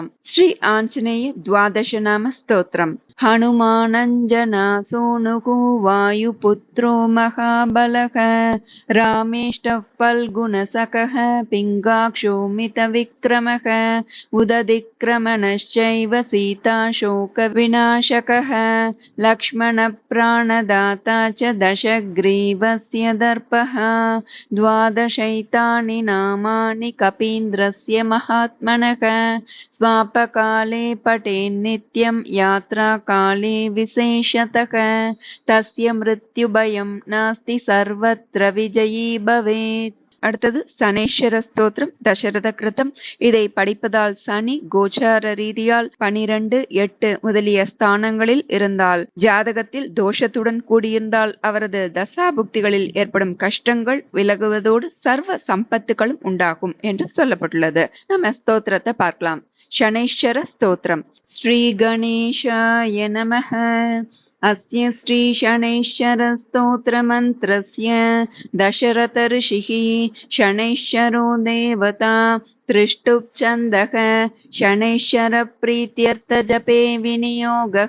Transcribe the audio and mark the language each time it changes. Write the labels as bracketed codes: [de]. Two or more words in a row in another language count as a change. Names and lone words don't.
[sa] ஸ்ரீ ஆஞ்சநேய துவாதச நாம ஸ்தோத்திரம். हनुमानञ्जना सोनुकु वायुपुत्रो महाबलक रामेष्टः फल्गुणसखः पिङ्गाक्षो मितविक्रमः உததிக்ரமணश्चैव सीताशोकविनाशकः लक्ष्मणप्राणदाता च दशग्रीवस्य दर्पः द्वादशैतानि नामानि कपीन्द्रस्य महात्मनः स्वापकाले पठेन्नित्यं यात्राकाले विशेषतः तस्य मृत्युभयं नास्ति सर्वत्र विजयी भवेत्. [ta] அடுத்தது சனேஸ்வர ஸ்தோத்திரம், தசரத கிருதம். இதை படிப்பதால் சனி கோச்சார ரீதியால் 12, 8 முதலிய ஸ்தானங்களில் இருந்தால், ஜாதகத்தில் தோஷத்துடன் கூடியிருந்தால் அவரது தசாபுக்திகளில் ஏற்படும் கஷ்டங்கள் விலகுவதோடு சர்வ சம்பத்துகளும் உண்டாகும் என்று சொல்லப்பட்டுள்ளது. நம்ம ஸ்தோத்திரத்தை பார்க்கலாம். சனேஸ்வர ஸ்தோத்திரம். [sa] श्री गणेशाय नमः. अस्य श्री शनैश्चर स्तोत्रमन्त्रस्य दशरथ ऋषिः शनैश्चरो देवता त्रिष्टुप्छन्दः शनैश्चर प्रीत्यर्थजपे विनियोगः.